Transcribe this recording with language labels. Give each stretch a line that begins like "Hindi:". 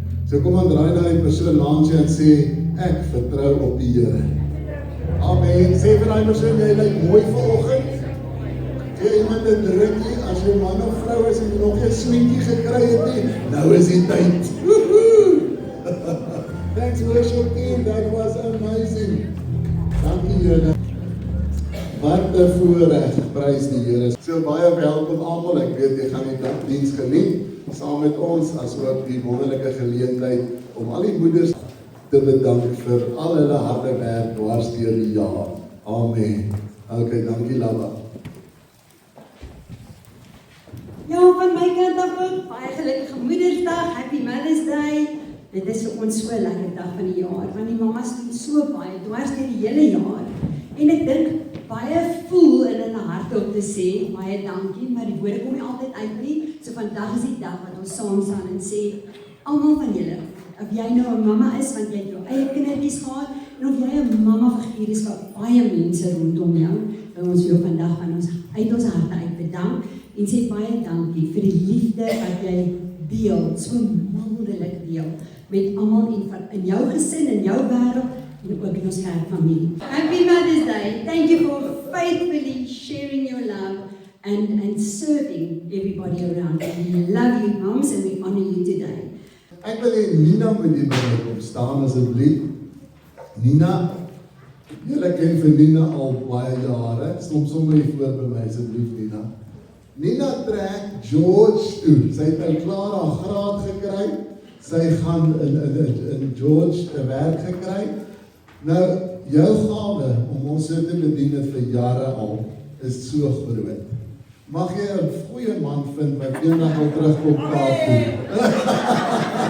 Afrikaans: So kom aan, draai na die persoon langs jou en sê, ek vertrou op die Here. Amen. Sê vir die persoon, jy lyk mooi vanoggend. Gee iemand 'n drukkie, as jy man of vrou is en jy nog 'n sweetie gekry het nie, nou is die tyd.
English: Thanks worship team, that was amazing.
Afrikaans: Dankie Here. Wat 'n voorreg, prys die Here. So baie welkom almal, ek weet jy gaan die diens geniet, saam met ons, as ook die wonderlike geleentheid om al die moeders te bedank vir al hulle harde werk dwars deur die jaar. Amen. Okay, dankie Lava. Ja, van my kant af ook, baie gelukkige Moedersdag,
English: Happy Mother's Day.
Afrikaans: Dit is vir ons so 'n lekker dag van die jaar, want die mamas doen so baie, dwars deur die hele jaar. En ek dink, baie voel in hulle harte om te sê, baie dankie, maar die woorde kom nie altyd uit nie. So vandag is die dag wat ons saam staan en sê, almal van julle, of jy nou 'n mamma is, want jy het jou eie kindertjies gehad, en of jy 'n mamma figuur is vir baie mense rondom jou, wil ons jou vandag van ons uit ons harte uit bedank, en sê baie dankie vir die liefde wat jy deel, so wonderlik deel, met almal in jou gesin, in jou wêreld, en ook in ons kerkfamilie.
English: Happy Mother's Day. Thank you for faithfully sharing your love and serving everybody around. We love you, moms, and we honor you today.
Afrikaans: Ek wil hê Nina moet die binne kom staan asseblief. Nina, julle ken vir Nina al baie jare. Stom sommer hier voor by my asseblief Nina. Nina trek George toe. Sy het nou klaar haar graad gekry. Sy gaan in George 'n werk gekry. Nou, jou gawe om ons so te bedien het vir jare al, is so groot. Mag jy 'n goeie man vind wat eendag wil terugkom Kaap toe.